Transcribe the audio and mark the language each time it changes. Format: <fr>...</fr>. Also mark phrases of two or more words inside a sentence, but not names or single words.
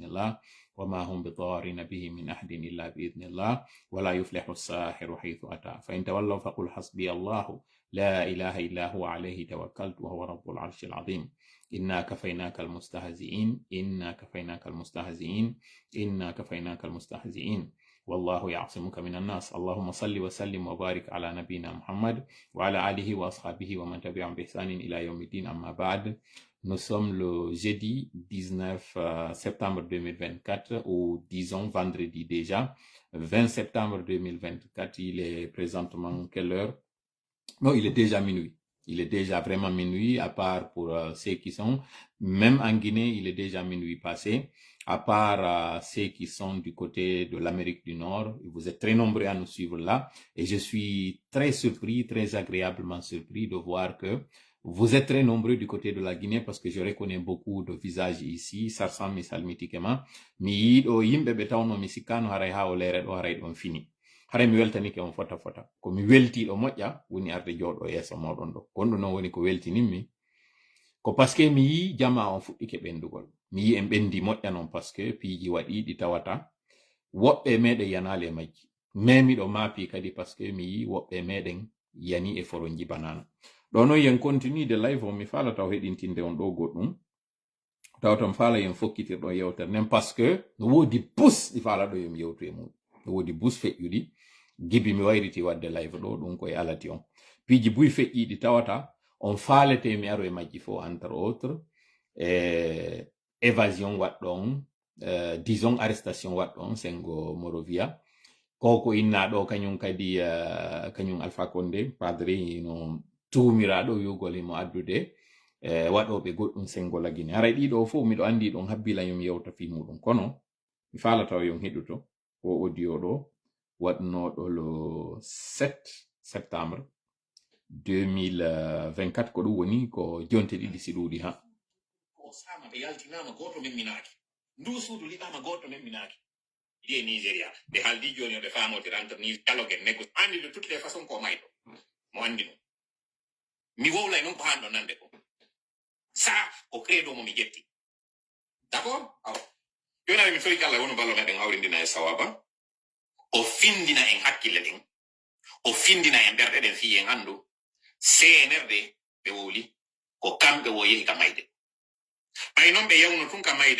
<ar>الله وما هم بضارين به من أحد إلا بإذن الله ولا يفلح الساحر حيث أتى فإن تولوا فقل حسبي الله لا إله إلا هو عليه توكلت وهو رب العرش العظيم إنا كفيناك المستهزئين إنا كفيناك المستهزئين إنا كفيناك المستهزئين والله يعصمك من الناس اللهم صل وسلم وبارك على نبينا محمد وعلى آله وأصحابه ومن تبعهم بإحسان إلى يوم الدين أما بعد.</ar> <fr>Nous sommes le jeudi 19 septembre 2024 ou disons vendredi déjà 20 septembre 2024. Il est présentement quelle heure? Non, il est déjà minuit. Il est déjà vraiment minuit, à part pour ceux qui sont, même en Guinée, il est déjà minuit passé, à part ceux qui sont du côté de l'Amérique du Nord. Vous êtes très nombreux à nous suivre là, et je suis très surpris, très agréablement surpris de voir que vous êtes très nombreux du côté de la Guinée, parce que je reconnais beaucoup de visages ici, ça ressemble</fr> <ff>misalmitikema, mi yiɗo yimɓe ɓe tawno mi sikkano haray ha o lere ɗo haray ɗon fini. hare mi weltanike on fota ko mi weltiɗo moƴƴa woni arde jooɗo yeeso moɗon ɗo gonɗo noon woni ko weltininmi ko</ff> <fr>parce que</fr> <ff>mi yi jama on fuɗɗike ɓendugol mi yi en ɓendi moƴƴa noon</ff> <fr>parce que</fr> <ff>piiji waɗi ɗi tawata woɓɓe meɗen yanali e majji memiɗo maapi kadi</ff> <fr>parce que</fr> <ff>mi yi woɓɓe meɗen yani e foronji banana ɗo noon yen</ff> <fr>continue de live</fr> <ff>o mi faala taw heɗintinde on ɗo goɗɗum taw ton faala yen fokkitirɗo yewtere nden</ff> <fr>parce que</fr> <ff>no woodi bus ɗi faala ɗo yomi yewtu e muɗum no woodi bus feƴƴuɗi gibi mi wayriti wadde live ɗo ɗum koye alati on piiji buy feƴƴiɗi tawata on faalete mi aro e majji fo</ff> <fr>entre autres</fr> <ff>évasion waɗɗon</ff> <fr>disons arrestation</fr> <ff>waɗɗon sengo Morovia koko inna ɗo kañum kadi kañum Alpha Condé padre no tumiraɗo yugol imo addude waɗoɓe goɗɗum sengo la Guinée haray ɗiɗo fof miɗo andi ɗon habbilayum yewta fi muɗum kono mi falataw yon heɗuto o audio ɗo waɗnoɗo</ff> <fr>le 7 septembre</fr> <ff>2024 ko ɗum woni ko jonte ɗiɗi si ɗuuɗi ha o sama ɓe yaltinama goto memminaki ndu suudu liɓama goto memminaki ɗi e Nigéria ɓe haaldi joni o ɓe famotira entre ni dialogue en négocie andi</ff> <fr>de toutes les façons</fr> <ff>ko mayɗo mo andi ɗum mi wowlay noon ko hanɗo nande ko sa ko credo mo mi ƴetti d'accord awa joni mi toyi Allah wonu ballo meɗen hawrindina e sawaba o findina en hakkille ɗen o findina en ɓerɗe ɗen fi en andu CNRD ɓe wowli ko kamɓe wo yehi ka mayde ay noon ɓe yawno tun ka mayde</ff>